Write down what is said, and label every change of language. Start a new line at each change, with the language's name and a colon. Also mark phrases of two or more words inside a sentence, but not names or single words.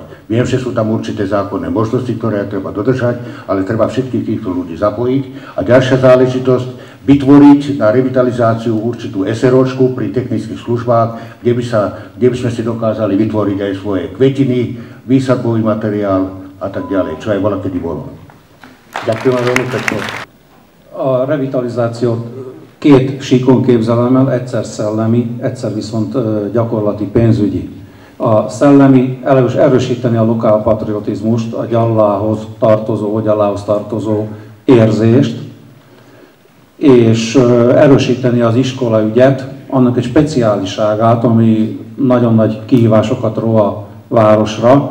Slovak: Viem, že sú tam určité zákonné možnosti, ktoré treba dodržať, ale treba všetkých týchto ľudí zapojiť. A ďalšia záležitosť, vytvoriť na revitalizáciu určitú SROčku pri technických službách, kde by sme si dokázali vytvoriť aj svoje kvetiny, výsadbový materiál a tak ďalej, čo aj voľa kedy bolo. Ďakujem veľmi pekne.
Hungarian: A revitalizációt két síkon képzelem el, egyszer szellemi, egyszer viszont gyakorlati pénzügyi. A szellemi erősíteni a lokálpatriotizmust, a Gyallához tartozó érzést, és erősíteni az iskolaügyet, annak egy speciáliságát, ami nagyon nagy kihívásokat ró a városra.